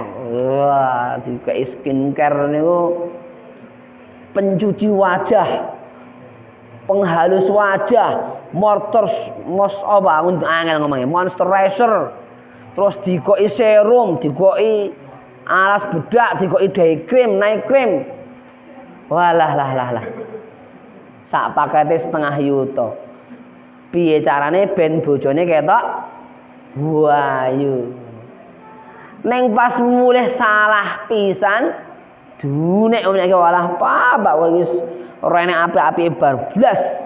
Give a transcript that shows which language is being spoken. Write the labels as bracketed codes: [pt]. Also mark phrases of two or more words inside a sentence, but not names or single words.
[jv] Wah, dikei skincare niku pencuci wajah, penghalus wajah, angel ngomongnya, moisturizer. Terus dikoki serum, dikoki alas bedak, dikoki [en] day cream, night cream. [jv] Walah. Sak pakete setengah yuta. Piye carane ben bojone ketok wayu. Neng pas mulih salah pisan, dunek omnya walah Pak wis ora enek apik-apike bar blas.